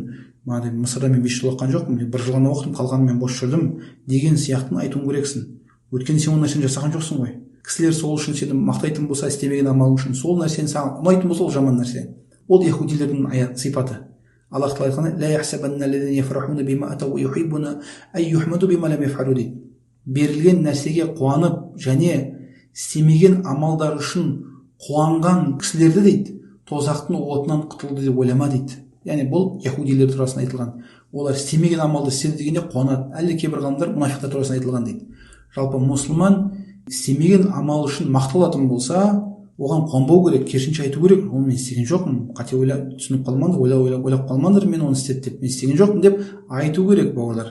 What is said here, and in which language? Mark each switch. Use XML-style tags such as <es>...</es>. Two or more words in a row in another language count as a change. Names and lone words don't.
<kk>Мысырда мен 5 жыл оқыған жоқпын, 1 жыл ғана оқыдым, қалғанын мен бос жүрдім деген сияқтыны айтуың керексің. Өйткені сен ол нәрсені жасаған жоқсың ғой. Кісілер сол үшін сені мақтайтын болса, істемеген амалың үшін, сол нәрсені саған ұнайтын болса, ол жаман нәрсе. Ол яһудилердің сипаты. Аллах тағала айтқандай:</kk> <ar>لا يحسبن الذين يفرحون بما أتوا ويحبون أن يحمدوا بما لم يفعلوا дейді.</ar> <kk>Берілген нәрсеге қуанып және істемеген амалдар үшін қуанған кісілерді дейді, тозақтың отынан құтылды деп ойлама дейді. Яғни бұл яһудилер турасында айтылған. Олар істемеген амалды істеді дегенде қуанады. Әлде кейбір ғалымдар мұнафиқтар турасында айтылған дейді. Жалпы мұсылман істемеген амал үшін мақталатын болса, оған қонбау керек, керісінше айту керек, оны мен істеген жоқпын, қате ойлап түсініп қалмаңдар, ойлап қалмаңдар, мен оны істеді деп, мен істеген жоқпын деп айту керек бауырлар.</kk>